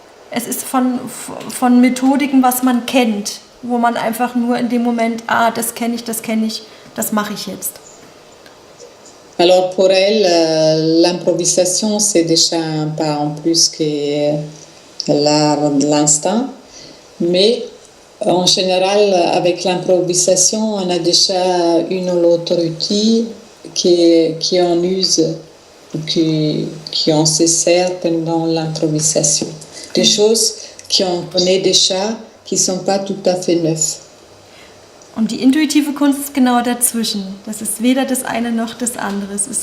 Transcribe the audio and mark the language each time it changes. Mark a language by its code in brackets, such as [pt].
[de] Es ist von Methodiken, was man kennt, wo man einfach nur in dem Moment, das kenne ich, das mache ich jetzt. [fr] Alors pour elle, l'improvisation, c'est déjà un pas en plus que l'art de l'instinct. Mais en général, avec l'improvisation, on a déjà une ou l'autre outil qui en use, qui en se sert pendant l'improvisation. Des choses qu'on connaît déjà, qui ne sont pas tout à fait neuves. [de] Und die intuitive Kunst ist genau dazwischen. Das ist weder das eine noch das andere.